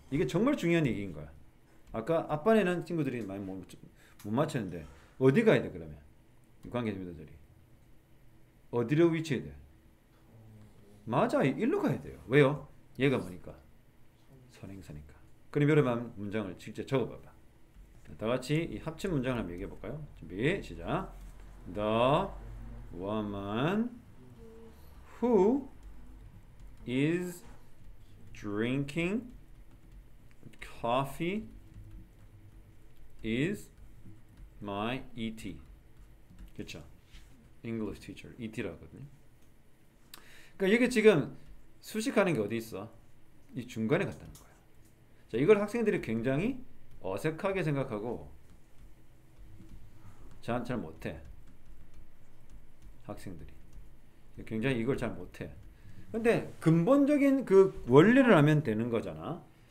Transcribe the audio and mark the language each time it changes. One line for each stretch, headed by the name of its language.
Korean: 이게 정말 중요한 얘기인 거야. 아까 앞반에는 친구들이 많이 못 맞췄는데 어디 가야 돼 그러면? 관계 대명사절이 어디로 위치해야 돼? 맞아, 일로 가야 돼요. 왜요? 얘가 뭐니까? 선행사니까. 그럼 여러분 문장을 직접 적어봐봐. 다 같이 이 합친 문장을 한번 얘기해 볼까요? 준비 시작.
English: The woman who is drinking coffee is my ET.
Korean: 그렇죠? English teacher. ET라고 하거든요. 그러니까 이게 지금 수식하는 게 어디 있어? 이 중간에 갔다는 거야. 자, 이걸 학생들이 굉장히 어색하게 생각하고 잘 못해. 학생들이 굉장히 이걸 잘 못해. 근데 근본적인 그 원리를 알면 되는 거잖아.